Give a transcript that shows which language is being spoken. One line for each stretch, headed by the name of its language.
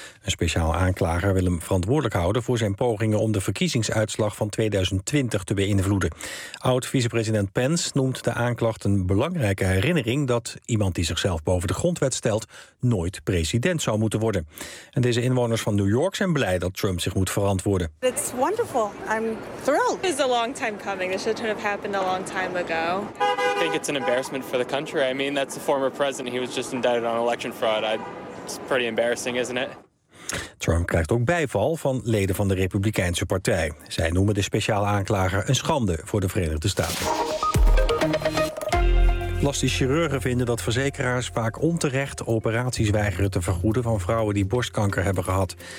Dutch: Een speciaal aanklager wil hem verantwoordelijk houden voor zijn pogingen om de verkiezingsuitslag van 2020 te beïnvloeden. Oud-vicepresident Pence noemt de aanklacht een belangrijke herinnering dat iemand die zichzelf boven de grondwet stelt nooit president zou moeten worden. En deze inwoners van New York zijn blij dat Trump zich moet verantwoorden.
English: It's wonderful. I'm thrilled. This is a long time coming. This should have happened a long time ago. I think it's an embarrassment for the country. I mean, that's the former president. He was just indicted on election fraud. It's pretty embarrassing, isn't it?
Dutch: Trump krijgt ook bijval van leden van de Republikeinse Partij. Zij noemen de speciale aanklager een schande voor de Verenigde Staten. Plastisch chirurgen vinden dat verzekeraars vaak onterecht operaties weigeren te vergoeden van vrouwen die borstkanker hebben gehad.